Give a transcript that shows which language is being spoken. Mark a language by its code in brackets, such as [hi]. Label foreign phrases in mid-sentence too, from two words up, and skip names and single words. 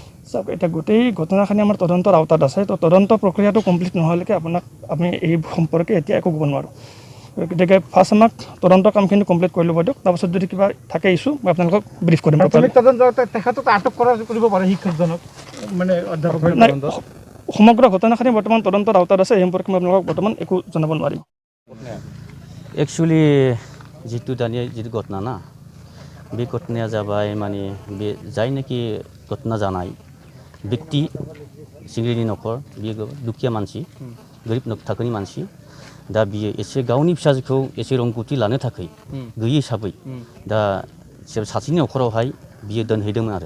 [as] চাওক, এতিয়া গোটেই ঘটনাখিনি আমাৰ তদন্তৰ আওতাত আছে। তো তদন্ত প্ৰক্ৰিয়াটো কমপ্লিট নোহোৱালৈকে আমি এই সম্পৰ্কে এতিয়া একো ক'ব নোৱাৰোঁ। গতিকে ফাৰ্ষ্ট আমাক তদন্ত কামখিনি কমপ্লিট কৰি ল'ব দিয়ক, তাৰপাছত যদি কিবা থাকে ইছ্যু মই আপোনালোকক ব্ৰিফ কৰিম। তদন্ত তেখেতক আটক কৰিব পাৰে শিক্ষকজনক, মানে অধ্যাপকৰ। সমগ্ৰ ঘটনাখিনি বৰ্তমান তদন্তৰ আওতাত আছে। এই সম্পৰ্কে মই আপোনালোকক বৰ্তমান একো জনাব নোৱাৰিম। [brx] एक्चुअली जितु दानिया जितु घटना ना, बे घटनाया जाबाय माने बे जायनाखि घटना जानाय व्यक्ति सिंग्रिनि नखर, बियो दुखिया मानसि, गोरिब थाखोनि मानसि। दा बियो एसे गावनि फिसाजोखौ एसे रोंगौथि लानो थाखाय गैयै हिसाबै दा सासेनि नखरावहाय बियो दोनहैदोंमोन आरो।